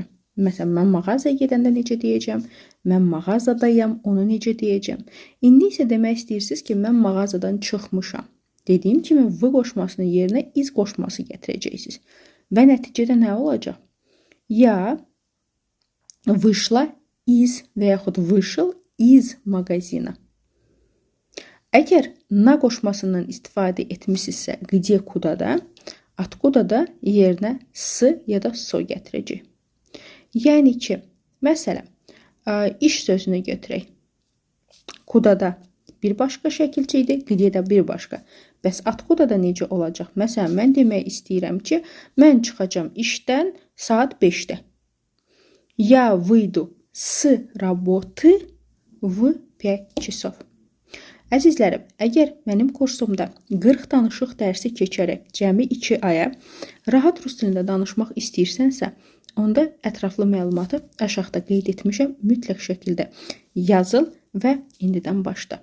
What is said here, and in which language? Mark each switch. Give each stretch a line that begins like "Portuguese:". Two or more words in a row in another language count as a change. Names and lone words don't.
Azerbaijani: Məsələn, mən mağazaya gedəndə necə deyəcəm, mən mağazadayam, onu necə deyəcəm. İndi isə demək istəyirsiniz ki, mən mağazadan çıxmışam. Dediyim kimi, v qoşmasının yerinə iz qoşması gətirəcəksiniz. Və nəticədə nə olacaq? Ya
Russian: вышла из
Azerbaijani: və yaxud
Russian: вышел из магазина.
Azerbaijani: Əgər na qoşmasından istifadə etmişsinizsə, где kudada, atkuda da yerinə s ya da so gətirəcək. Yəni ki, məsələn, iş sözünü götürək. Kudada bir başqa şəkilçi idi, где-də bir başqa. Bəs atkudada necə olacaq? Məsələn, mən demək istəyirəm ki, mən çıxacam işdən saat 5-də.
Russian: Я выйду с работы в 5 часов.
Azerbaijani: Əzizlərim, əgər mənim kursumda 40 danışıq dərsi keçərək cəmi 2 aya rahat rus dilində danışmaq istəyirsənsə, onda ətraflı məlumatı aşağıda qeyd etmişəm, mütləq şəkildə yazıl və indidən başla.